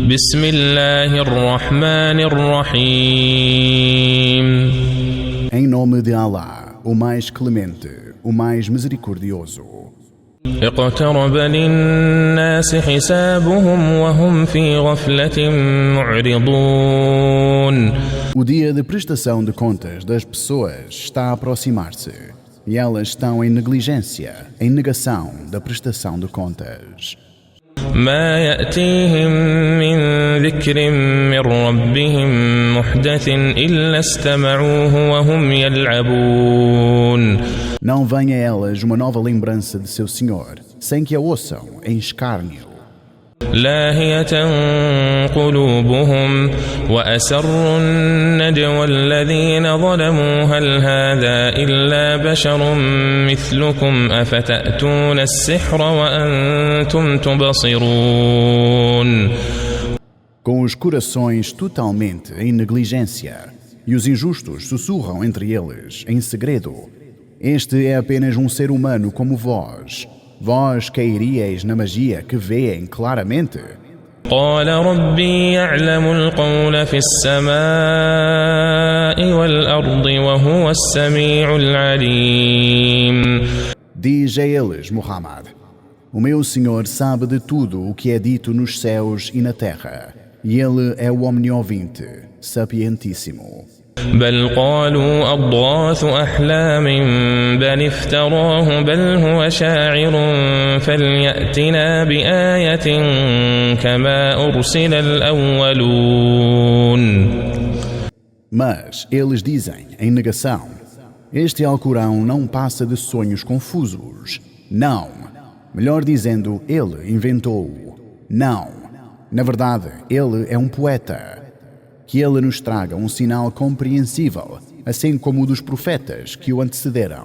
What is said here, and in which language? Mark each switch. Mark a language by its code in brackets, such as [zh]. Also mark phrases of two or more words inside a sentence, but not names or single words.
[ar] بسم الله الرحمن الرحيم. [pt] Em nome de Allah, o mais clemente, o mais misericordioso. [ar] اقترب للناس حسابهم وهم في غفلة معرضون. [pt] O dia de prestação de contas das pessoas está a aproximar-se e elas estão em negligência, em negação da prestação de contas. [ar] ما يأتيهم من ذكر من ربهم محدث إلا استمعوه وهم يلعبون. [pt] Não vem a elas uma nova lembrança de seu Senhor, sem que a ouçam em escárnio. [ar] لاهية قلوبهم وأسروا النجوى الذين ظلموا هل هذا إلا بشر مثلكم أفتأتون السحر وأنتم تبصرون. [pt] Com os corações totalmente em negligência, e os injustos sussurram entre eles, em segredo: este é apenas um ser humano como vós. Vós cairíeis na magia que veem claramente? [ar] قال ربي يعلم القول في السماء والأرض وهو السميع العليم. [pt] Diz a eles, Muhammad: o meu Senhor sabe de tudo o que é dito nos céus e na terra, e Ele é o omniovinte, sapientíssimo. [ar] بل قالوا أضغاث أحلام بل افتراه بل هو شاعر فليأتنا بآية كما أرسل الأولون. [pt] Mas eles dizem, em negação: este Alcorão não passa de sonhos confusos. Não. Melhor dizendo, ele inventou-o. Não. Na verdade, ele é um poeta. Que ele nos traga um sinal compreensível, assim como o dos profetas que o antecederam.